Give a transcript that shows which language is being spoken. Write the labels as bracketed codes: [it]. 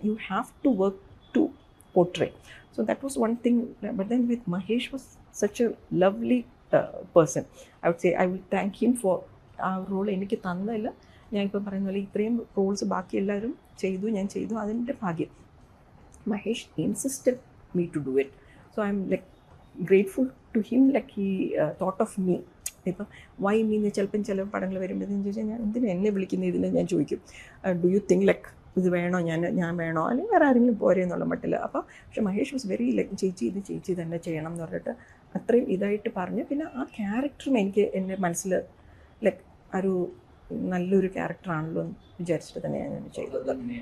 [en] You have to work to portray. So that was one thing. But then with Mahesh was such a lovely person. I would say I will thank him for ആ role [ml] എനിക്ക് തന്നതിൽ. ഞാനിപ്പോൾ പറയുന്ന പോലെ ഇത്രയും Rolls ബാക്കി എല്ലാവരും ചെയ്തു, ഞാൻ ചെയ്തു, അതിൻ്റെ ഭാഗ്യം. [en] Mahesh insisted me to do it. So I'm like grateful to him, like he thought of me. [ml] ഇപ്പം വൈ മീന്ന് ചിലപ്പം ചില പടങ്ങൾ വരുമ്പോഴത്തേന്ന് ചോദിച്ചാൽ ഞാൻ എന്തിനാ എന്നെ വിളിക്കുന്ന ഇതിന് ഞാൻ ചോദിക്കും [en] do you think like [ml] ഇത് വേണോ ഞാൻ വേണോ അല്ലെങ്കിൽ വേറെ ആരെങ്കിലും പോരെ എന്നുള്ള മട്ടില്ല. അപ്പോൾ പക്ഷേ മഹേഷ് [en] was very like [ml] ചേച്ചി ഇത് ചേച്ചി തന്നെ ചെയ്യണം എന്ന് പറഞ്ഞിട്ട് അത്രയും ഇതായിട്ട് പറഞ്ഞു. പിന്നെ ആ ക്യാരക്ടറും എനിക്ക് എൻ്റെ മനസ്സിൽ ലൈക്ക് ഒരു നല്ലൊരു ക്യാരക്ടറാണല്ലോ എന്ന് വിചാരിച്ചിട്ട് തന്നെയാണ് ഞാൻ ചെയ്തത്.